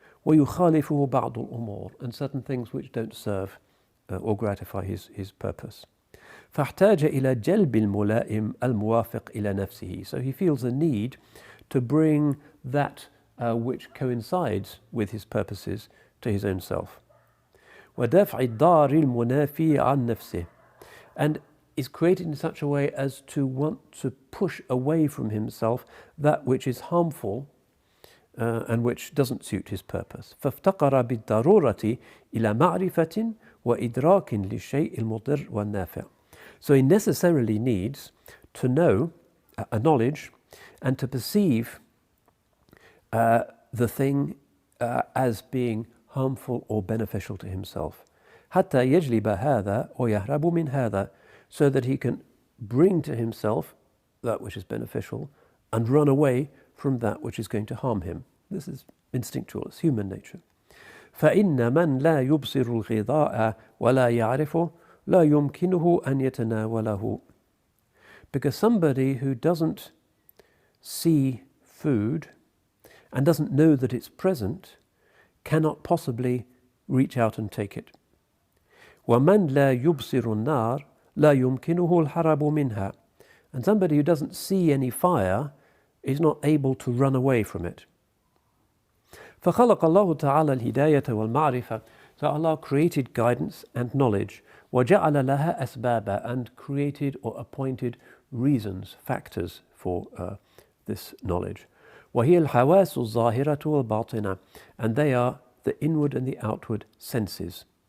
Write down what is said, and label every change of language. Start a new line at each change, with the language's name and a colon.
Arabic: ويخالفه بعض الأمور,
English: and certain things which don't serve or gratify his purpose.
Arabic: فاحتاج إلى جلب الملائم الموافق إلى نفسه.
English: So he feels a need to bring that which coincides with his purposes to his own self.
Arabic: ودفع الضار المنافي عن نفسه,
English: and is created in such a way as to want to push away from himself that which is harmful and which doesn't suit his purpose.
Arabic: فافتقر بالضرورة إلى معرفة وإدراك للشيء المضر والنافع.
English: So he necessarily needs to know a knowledge and to perceive the thing as being harmful or beneficial to himself.
Arabic: حتى يجلب هذا ويهرب من هذا,
English: so that he can bring to himself that which is beneficial and run away from that which is going to harm him. This is instinctual, it's human nature.
Arabic: فإن من لا يبصر الغذاء ولا يعرفه لا يمكنه أن يتناوله.
English: Because somebody who doesn't see food and doesn't know that it's present cannot possibly reach out and take it.
Arabic: ومن لا يبصر النار لا يمكنه الهرب منها.
English: And somebody who doesn't see any fire is not able to run away from it.
Arabic: فخلق الله تعالى الهداية والمعرفة.
English: So Allah created guidance and knowledge.
Arabic: وجعل لها أسبابا,
English: and created or appointed reasons, factors for this knowledge.
Arabic: وهي الحواس الظاهرة والباطنة,
English: and they are the inward and the outward senses.